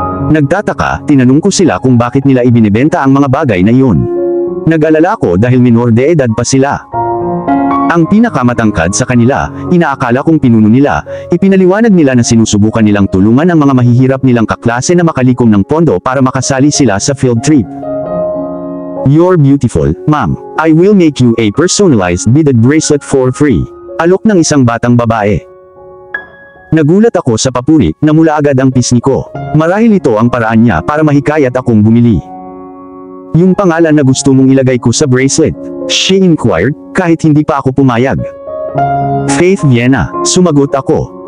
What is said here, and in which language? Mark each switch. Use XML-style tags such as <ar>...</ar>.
<tl>Nagtataka, tinanong ko sila kung bakit nila ibinibenta ang mga bagay na iyon. Nag-alala ako dahil minor de edad pa sila. Ang pinakamatangkad sa kanila, inaakala kong pinuno nila, ipinaliwanag nila na sinusubukan nilang tulungan ang mga mahihirap nilang kaklase na makalikom ng pondo para makasali sila sa field trip.</tl> <en>You're beautiful, ma'am. I will make you a personalized beaded bracelet for free.</en> <tl>Alok ng isang batang babae. Nagulat ako sa papuri, namula agad ang pisngi ko. Marahil ito ang paraan niya para mahikayat akong bumili. Yung pangalan na gusto mong ilagay ko sa bracelet?</tl> <en>She inquired,</en> <tl>kahit hindi pa ako pumayag. Faith Viena, sumagot ako.</tl>